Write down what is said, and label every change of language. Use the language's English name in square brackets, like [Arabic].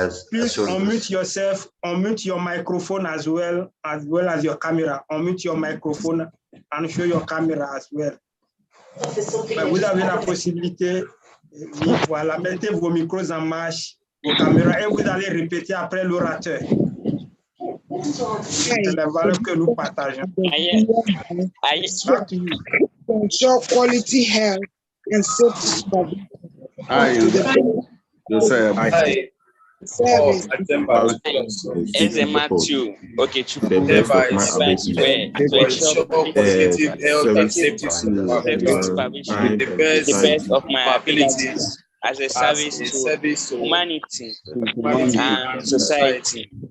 [English] Please unmute yourself, unmute your microphone as well as your camera. Unmute your microphone and show your camera as well. [French] Vous avez la possibilité, voilà, mettez vos micros en marche, vos caméras, et vous allez répéter après l'orateur. C'est la valeur que nous partageons. [English] Back to you. Ensure quality health and safety supervision. Service. As a Matthew, okay, to the best of my ability, to ensure positive health and safety supervision with the best of my abilities as a service to humanity and society.